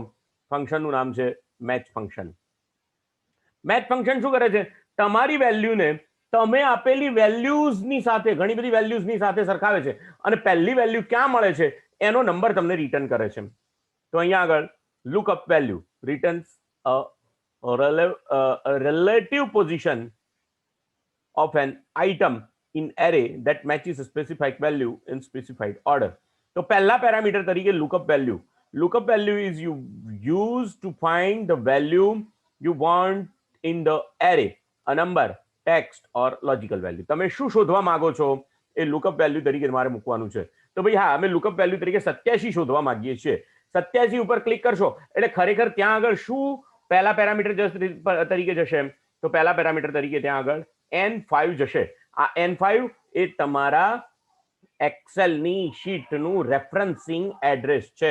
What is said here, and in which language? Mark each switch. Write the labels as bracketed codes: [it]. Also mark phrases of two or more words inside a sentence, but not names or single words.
[gu] ફંક્શનનું નામ છે [en] match function. match function [gu] શું કરે છે? તમારી વેલ્યુને તમે આપેલી વેલ્યુઝની સાથે, ઘણી બધી વેલ્યુઝની સાથે સરખાવે છે અને પહેલી વેલ્યુ ક્યાં મળે છે એનો નંબર તમને રિટર્ન કરે છે. તો અહીંયા આગળ [en] lookup value returns relative position of an item in array that matches a specified value in specified order. [gu] તો પહેલા પેરામીટર તરીકે [en] lookup value is used to find the value you want in the array, a number, text or logical value. [gu] તમે શું શોધવા માંગો છો એ [en] lookup value [gu] તરીકે તમારે મૂકવાનું છે. તો ભાઈ હા, અમે [en] lookup value [gu] તરીકે 87 શોધવા માંગીએ છીએ. 87 ઉપર ક્લિક કરશો એટલે ખરેખર ત્યાં આગળ શું પહેલા પેરામીટર તરીકે જશે? તો પહેલા પેરામીટર તરીકે ત્યાં આગળ N5 જશે. આ N5 એ તમારા એક્સેલની શીટનું [en] referencing address [gu] છે.